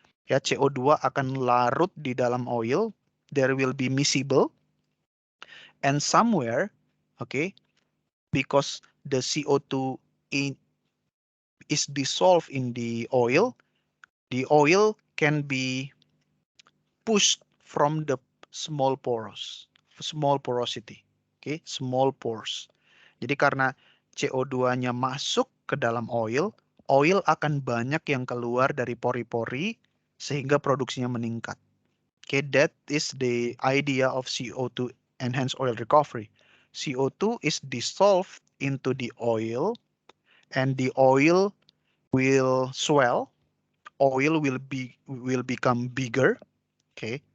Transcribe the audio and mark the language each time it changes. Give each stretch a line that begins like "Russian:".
Indonesian: Ya, CO2 akan larut di dalam oil.
English: There will be miscible, and somewhere, okay, because the CO2 is dissolved in the oil can be pushed from the small porosity, okay, small pores.
Indonesian: Jadi karena CO2-nya masuk ke dalam oil akan banyak yang keluar dari pori-pori sehingga produksinya meningkat.
English: Okay, that is the idea of CO2 enhanced oil recovery. CO2 is dissolved into the oil and the oil will swell, oil will become bigger, okay?